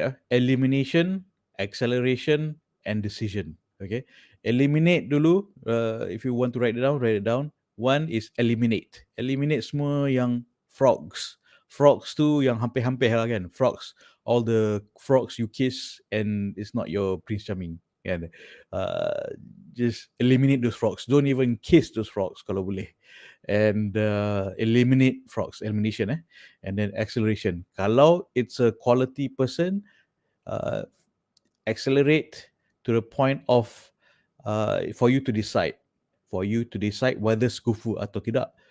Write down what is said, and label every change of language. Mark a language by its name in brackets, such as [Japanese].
[English] Elimination, acceleration, and decision. Okay, eliminate dulu. If you want to write it down. One is eliminate. [Malay] Eliminate semua yang frogs. Frogs tu yang hampir-hampir lah kan. [English] Frogs, all the frogs you kiss and it's not your Prince Charming. Kan? Just eliminate those frogs. Don't even kiss those frogs [Malay] kalau boleh. [English] And eliminate frogs, elimination. And then acceleration. Kalau it's a quality person, accelerate to the point of for you to decide whether [Malay] sekufu atau tidak.